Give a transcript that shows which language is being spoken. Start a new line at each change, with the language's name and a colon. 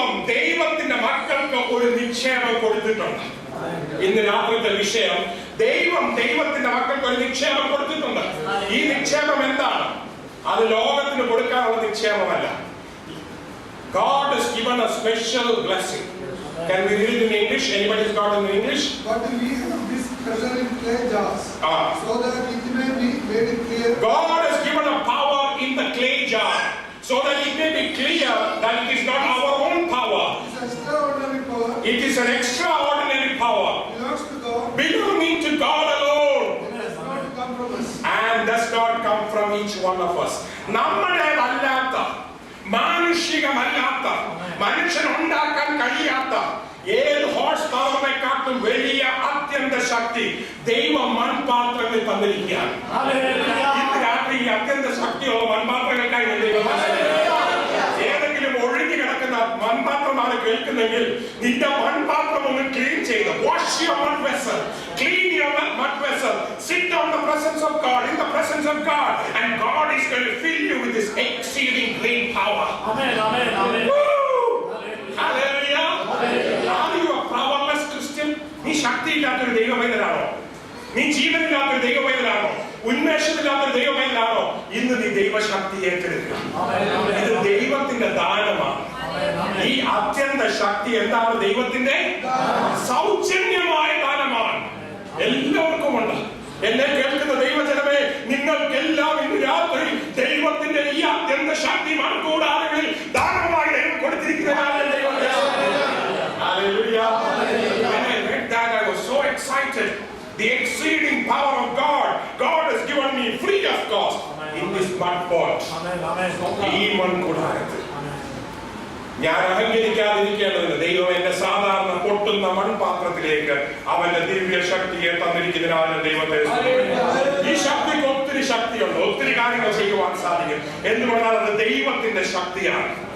Malayalam: ദൈവത്തിന്റെ മക്കൾക്ക് ഒരു നിക്ഷേപം കൊടുത്തിട്ടുണ്ട്. ഇന്ന് രാത്രിത്തെ വിഷയം, ദൈവത്തിന്റെ മക്കൾക്ക് ഒരു നിക്ഷേപം കൊടുത്തിട്ടുണ്ട്. ഈ നിക്ഷേപം എന്താണ്? അത് ലോകത്തിന് കൊടുക്കാനുള്ള നിക്ഷേപമല്ല.
English: God has given a special blessing. Can we read it in English? Anybody's got it in English? But we have this treasure in clay jars, so that it may be made clear. God has given a power in the clay jar, so that it may be clear that it is not our own power. It is extraordinary power. It is an extraordinary power Belongs to God. belonging to God alone. It does not come from us. And does not come from each one of us.
Malayalam: നമ്മുടേതല്ലാത്ത, മാനുഷികമല്ലാത്ത, മനുഷ്യനുണ്ടാക്കാൻ കഴിയാത്ത ഏത് horse പവറിനെക്കാട്ടും വലിയ അത്യന്ത ശക്തി ദൈവം മൺപാത്രങ്ങളിൽ തന്നിരിക്കുകയാണ്.
English: ഇന്ന് രാത്രി ഈ അത്യന്ത ശക്തിയുള്ള മൺപാത്രങ്ങൾക്കായി ഏതെങ്കിലും ഒഴുകി കിടക്കുന്ന മൺപാത്രമാണ് കേൾക്കുന്നെങ്കിൽ നിന്റെ മൺപാത്രം ഒന്ന് ക്ലീൻ ചെയ്ത് wash your mud vessel, clean your mud vessel, sit on the presence of God, in the presence of God, and God is going to fill you with this exceeding great power. Amen, amen, amen. Hallelujah. Are you a powerless Christian?
Malayalam: നീ ശക്തിയില്ലാത്തൊരു ദൈവമൈതനാണോ? നീ ജീവനില്ലാത്തൊരു ദൈവമൈതനാണോ? ഉന്മേഷമില്ലാത്തൊരു ദൈവമൈതനാണോ? ഇന്ന് നീ ദൈവശക്തി ഏറ്റെടുക്കുക. ഇത് ദൈവത്തിന്റെ ദാനമാണ്. ഈ അത്യന്ത ശക്തി എന്താണ്? ദൈവത്തിന്റെ സൗജന്യമായ ദാനമാണ്. എല്ലാവർക്കും ഉണ്ട്. എന്നെ കേൾക്കുന്ന ദൈവജനമേ, നിങ്ങൾക്കെല്ലാം ഇന്ന് രാത്രി ദൈവത്തിന്റെ ഈ അത്യന്ത ശക്തി മൺകൂടാരങ്ങളിൽ ദാനമായി ദൈവം കൊടുത്തിരിക്കുന്നതാണ്.
English: Hallelujah. When I read that, I was so excited. The exceeding power of God. God has given me free of cost in this mud pot.
Malayalam: ഈ മൺകൂടാരത്തിൽ ഞാൻ അഹങ്കരിക്കാതിരിക്കേണ്ടതിന് ദൈവം എന്റെ സാധാരണ പൊട്ടുന്ന മൺപാത്രത്തിലേക്ക് അവന്റെ ദിവ്യ ശക്തിയെ തന്നിരിക്കുന്നതിനാൽ ദൈവത്തെ ഈ ശക്തിക്ക് ഒത്തിരി ശക്തിയുണ്ട്. ഒത്തിരി കാര്യങ്ങൾ ചെയ്യുവാൻ സാധിക്കും. എന്തുകൊണ്ടാണ്? അത് ദൈവത്തിന്റെ ശക്തിയാണ്.